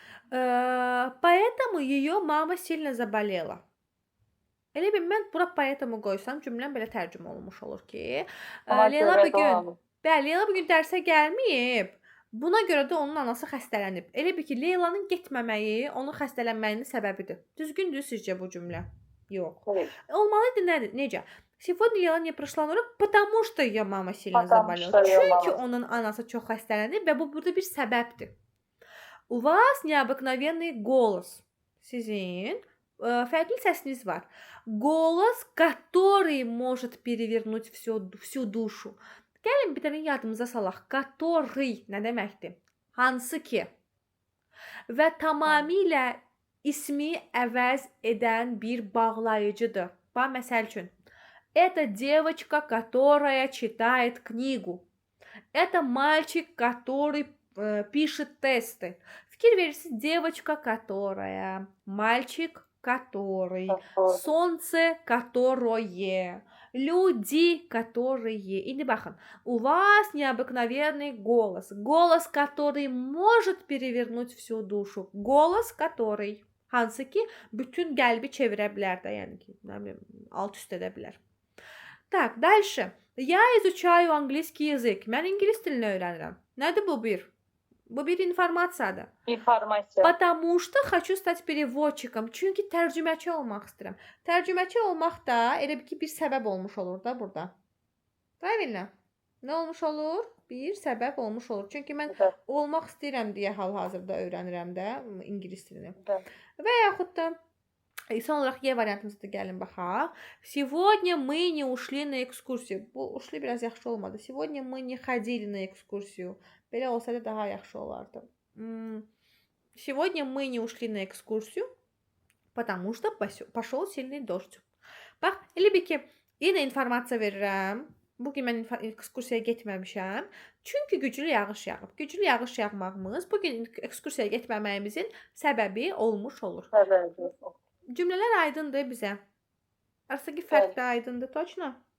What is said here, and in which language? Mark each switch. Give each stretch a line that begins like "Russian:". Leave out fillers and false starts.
Russian: Поэтому ее мама сильно заболела.
Azerbaijani: Elə bir mən bura поэтому qoysam cümləm belə tərcümə olunmuş olur ki, Ona Leyla görə də bugün onu- Bəli, Leyla bugün dərsə gəlməyib. Buna görə də onun anası xəstələnib. Elə bir ki, Leylanın getməməyi onun xəstələnməyinin səbəbidir. Düzgündür sizcə bu cümlə? Yox.
Turkish: Evet.
Azerbaijani: Olmalıdır necə?
Russian: Сегодня Лейла не пришла на урок, потому что ее мама сильно Потому заболела. что её
Azerbaijani: Çünki mama- onun anası çox xəstələnib və bu burada bir səbəbdir.
Russian: У вас необыкновенный голос.
Azerbaijani: Sizin fərqli səsiniz var.
Russian: Голос, который может перевернуть всю душу.
Azerbaijani: Gəlin bir dənə yadımıza salaq. Который nə deməkdir? Hansı ki? Və tamamilə ismi əvəz edən bir bağlayıcıdır. Bax, məsəl üçün,
Russian: это девочка, которая читает книгу. Это мальчик, который пишет тесты.
Azerbaijani: Fikir verirsiniz,
Russian: девочка, которая, мальчик, который, солнце, которое, люди, которые.
Azerbaijani: İndi baxın,
Russian: у вас необыкновенный голос. Голос, который может перевернуть всю душу. Голос, который,
Azerbaijani: hansı ki, bütün qəlbi çevirə bilər də, yəni ki, nə bilim, alt üst edə bilər.
Russian: Так, дальше. Я изучаю английский языk.
Azerbaijani: Mən ingilis dilini öyrənirəm. Nədir bu bir? Bu bir informasiyadır. İnformasiya.
Russian: Потому что хочу stать переводчиком.
Azerbaijani: Çünki tərcüməçi olmaq istəyirəm. Tərcüməçi olmaq da elə bir ki, bir səbəb olmuş olur da burada.
Russian: Правильно?
Azerbaijani: Nə olmuş olur? Bir səbəb olmuş olur. Çünki mən
Turkish: Evet.
Azerbaijani: olmaq istəyirəm deyə hal-hazırda öyrənirəm də ingilis dilini.
Turkish: Evet.
Azerbaijani: Və yaxud da son olaraq Y variantımıza da gəlin baxaq.
Russian: Сегодня мы не ушли на экскурсию.
Azerbaijani: Bu ушли biraz yaxşı olmadı.
Russian: Сегодня мы не ходили на экскурсию.
Azerbaijani: Belə olsa da daha yaxşı olardı.
Russian: Сегодня мы не ушли на экскурсию, потому что пошел сильный дождь.
Azerbaijani: Bax, elə bir ki, yenə informasiya verirəm. Bugün mən ekskursiyaya getməmişəm. Çünki güclü yağış yağıb. Güclü yağış yağmağımız bugün ekskursiyaya getməməyimizin səbəbi olmuş olur.
Turkish: Evet.
Azerbaijani: Cümlələr aydındır bizə. Arasındakı fərq də aydındır, точно?